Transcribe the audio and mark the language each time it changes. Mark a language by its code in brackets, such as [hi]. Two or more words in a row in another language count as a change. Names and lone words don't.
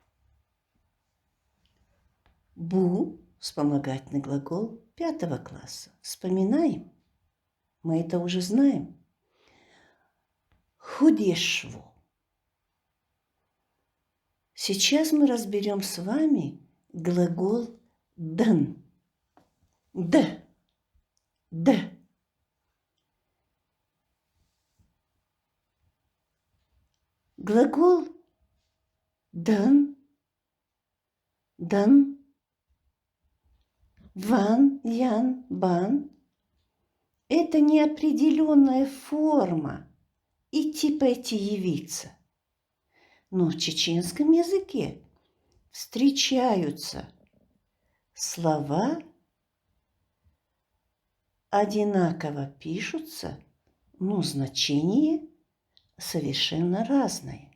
[ru] Бу – вспомогательный глагол 5 класса. Вспоминаем. Мы это уже знаем. Худешву. Сейчас мы разберем с вами глагол дан. Д. Д. Глагол дан. [ce] Дан. Ван, ян, бан. [ru] Это неопределенная форма идти, пойти, явиться. Но в чеченском языке встречаются слова, одинаково пишутся, но значение совершенно разное.